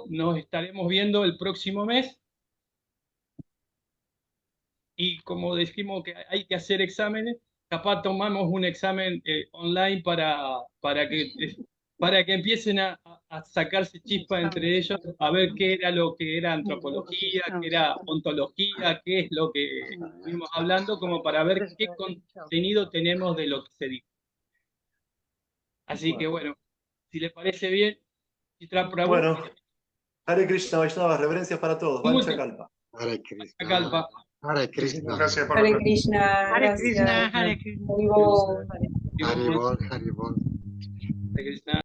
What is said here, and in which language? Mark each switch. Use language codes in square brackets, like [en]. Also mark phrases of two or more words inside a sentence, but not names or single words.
[es] Nos estaremos viendo el próximo mes. Y como dijimos que hay que hacer exámenes, capaz tomamos un examen online para que empiecen a sacarse chispa entre ellos, a ver qué era lo que era antropología, qué era ontología, qué es lo que estuvimos hablando, como para ver qué contenido tenemos de lo que se dijo. Así que bueno, si les parece bien, Chitra Prabhu. Bueno, Hare Krishna, Vaishnava, reverencias para todos. [sa] Vancha Kalpa. [es] Hare Krishna. Kalpa. Hare Krishna. Gracias por Hare la Krishna, Hare gracias. Krishna, Hare Krishna. Haribol. Haribol, Haribol. Hare Krishna.